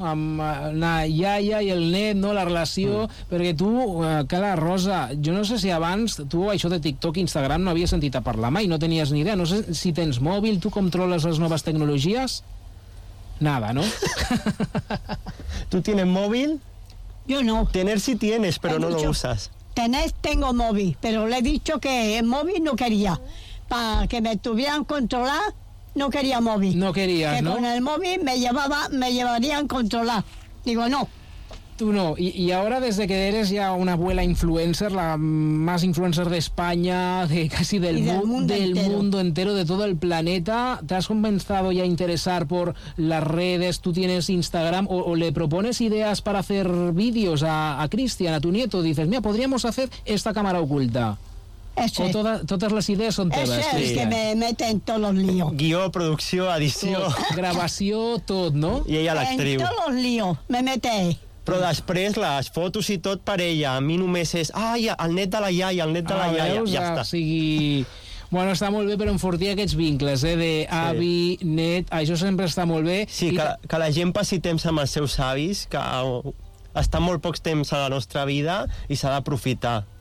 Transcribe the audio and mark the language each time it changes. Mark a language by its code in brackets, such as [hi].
[ca] amb la iaia i el net, no, la relació, perquè tu, cara Rosa, jo no sé si abans tu això de TikTok i Instagram no havies sentit a parlar mai, no tenies ni idea, no sé si tens mòbil, tu controles les noves tecnologies? [es] Nada, ¿no? ¿Tú tienes móvil? Yo no. Tener sí tienes, pero no lo usas. Tengo móvil, pero le he dicho que el móvil no quería. Para que me tuvieran controlar, no quería móvil. No querías, que ¿no? Con el móvil me llevarían controlar. Digo, no. Tú no. Y ahora, desde que eres ya una abuela influencer, la más influencer de España, de casi del mundo entero, de todo el planeta, ¿te has comenzado ya a interesar por las redes? ¿Tú tienes Instagram? ¿O le propones ideas para hacer vídeos a Cristian, a tu nieto? Dices, mira, podríamos hacer esta cámara oculta. Ese. O todas las ideas son todas. Ese es que me mete en todos los líos. [ca] Guió, [es] producción, adición. Grabación, todo, ¿no? Y ella la actriz. En todos los líos me mete. [ca] Però després les fotos i tot per ella. A mi només és, ai, el net de la iaia, el net de la iaia, veus, ja està. O sigui, bueno, està molt bé per enfortir aquests vincles, de avi, sí. Net, això sempre està molt bé. Sí, que la gent passi temps amb els seus avis, que està molt poc temps a la nostra vida i s'ha d'aprofitar.